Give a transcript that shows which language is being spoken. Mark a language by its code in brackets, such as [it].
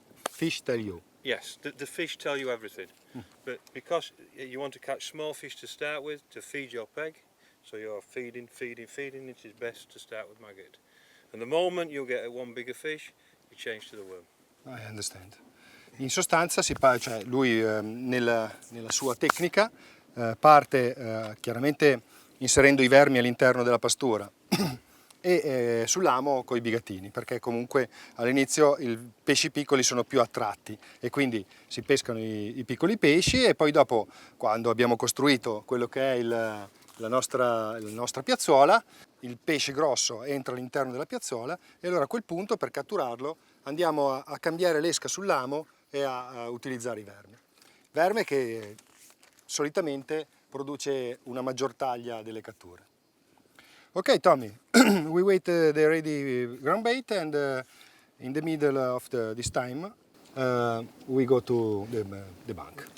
[en] Fish tell you. Yes, the fish tell you everything, but because you want to catch small fish to start with to feed your peg, so you're feeding, it is best to start with maggot. And the moment you get one bigger fish, you change to the worm. I understand. [it] In sostanza cioè lui nella sua tecnica parte chiaramente inserendo i vermi all'interno della pastura e sull'amo coi bigatini, perché comunque all'inizio i pesci piccoli sono più attratti e quindi si pescano i piccoli pesci e poi dopo, quando abbiamo costruito quello che è la nostra piazzuola, il pesce grosso entra all'interno della piazzuola e allora a quel punto, per catturarlo, andiamo a cambiare l'esca sull'amo e a utilizzare i vermi. Verme che solitamente produce una maggior taglia delle catture. [en] Ok, Tommy, we wait the ready ground bait, and in the middle of this time we go to the bank.